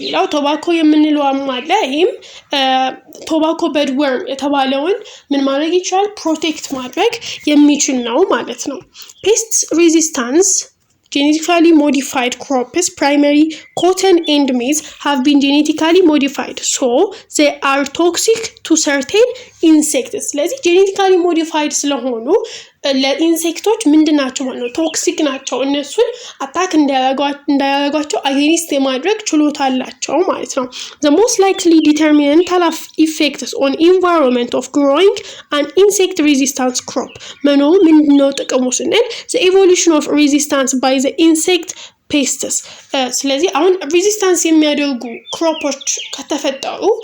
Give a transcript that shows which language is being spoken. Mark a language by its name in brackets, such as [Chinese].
[Amharic] ሌላው ቶባኮ የምንለው አለ። ይህም ቶባኮ bedworm የተባለውን ምን ማድረግ ይችላል? ፕሮቴክት ማድረግ የሚችል ነው ማለት ነው። [English] ፔስት ሬዚስታንስ genetically modified crops, primary cotton and maize, have been genetically modified, so they are toxic to certain insects. [Amharic] ስለዚህ genetically modified ስለሆኑ ለኢንሴክቶች ምንድናቸው ማለት ነው? ቶክሲክ ናቸው። እነሱን አታክ እንዳያደርጓቸው አጌንስት የማድረግ ችሎታ አላቸው ማለት ነው። [English] The most likely detrimental effects on environment of growing an insect resistant crop [Amharic] መኖሩ ምንድነው ጥቅሙ ስንል [English] the evolution of resistance by the insect pests። [Amharic] ስለዚህ አሁን ሬዚስታንስ የሚያደርጉ ክሮፖች ከተፈጠሩ